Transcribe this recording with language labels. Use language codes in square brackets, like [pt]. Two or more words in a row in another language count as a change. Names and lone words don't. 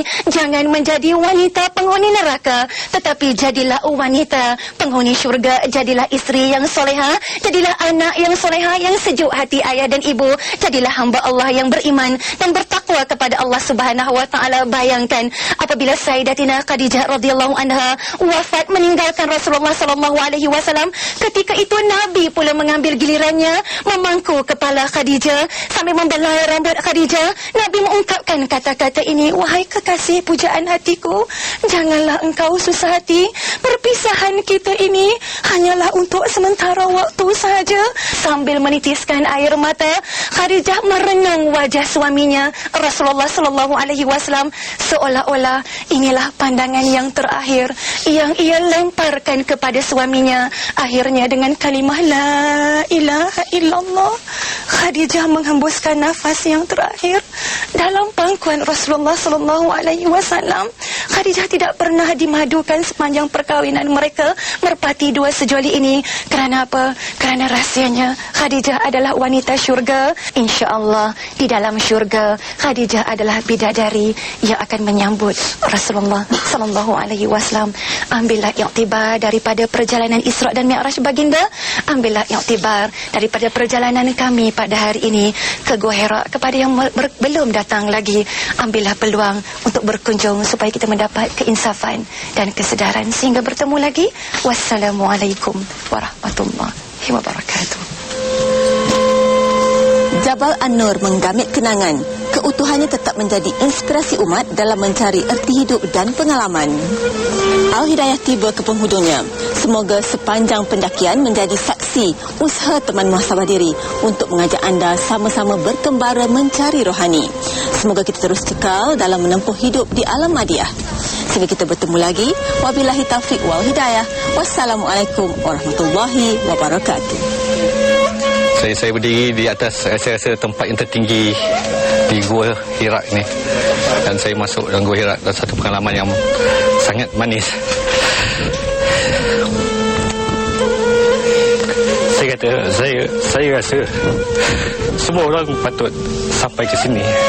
[ms] Jangan menjadi wanita penghuni neraka, tetapi jadilah wanita penghuni syurga. Jadilah isteri yang soleha, jadilah anak yang soleha, yang sejuk hati ayah dan ibu. Jadilah hamba Allah yang beriman dan bertakwa kepada Allah [ar] سبحانه وتعالى. [ms] Bayangkan apabila Sayyidatina Khadijah [ar] رضي الله عنها [ms] wafat meninggalkan Rasulullah [ar] صلى الله عليه وسلم, [ms] ketika itu Nabi pula mengambil gilirannya memangku kepala Khadijah sambil membelai rambut Khadijah. Nabi mengungkapkan kata-kata ini, wahai kekasih pujaan hatiku, janganlah engkau susah hati. Perpisahan kita ini hanyalah untuk sementara waktu saja. Sambil menitiskan air mata, Khadijah merenung wajah suaminya Rasulullah [ar] صلى الله عليه وسلم, [ms] seolah-olah inilah pandangan yang terakhir yang ia lemparkan kepada suaminya. Akhirnya dengan kalimah [ar] لا إله إلا الله, [ms] Khadijah menghembuskan nafas yang terakhir dalam pangkuan Rasulullah [ar] صلى الله عليه وسلم. [ms] Khadijah tidak pernah dimadukan sepanjang perkahwinan mereka merpati dua sejoli ini. Kerana apa? Kerana rahsianya Khadijah adalah wanita syurga. InsyaAllah di dalam syurga Khadijah adalah bidadari yang akan menyambut Rasulullah [ar] صلى الله عليه وسلم. [ms] Ambillah iktibar daripada perjalanan Isra dan Mi'raj baginda. Ambillah iktibar daripada perjalanan kami pada hari ini ke Gua Hira. Kepada yang belum datang lagi, ambillah peluang untuk berkunjung supaya kita mendapat keinsafan dan kesedaran. Sehingga bertemu lagi. [ar] السلام عليكم ورحمة الله وبركاته. [ms] Jabal An-Nur menggamit kenangan. Keutuhannya tetap menjadi inspirasi umat dalam mencari erti hidup dan pengalaman. Al-Hidayah tiba ke penghujungnya. Semoga sepanjang pendakian menjadi saksi usaha teman muhasabah diri untuk mengajak anda sama-sama berkembara mencari rohani. Semoga kita terus kekal dalam menempuh hidup di alam madiyah. Sehingga kita bertemu lagi. [ar] وبالله التوفيق والهداية. السلام عليكم ورحمة الله وبركاته. [ms] Saya berdiri di atas rasa tempat yang tertinggi di Gua Hira ni, dan saya masuk dalam Gua Hira dan satu pengalaman yang sangat manis. Saya kata, saya rasa semua orang patut sampai ke sini.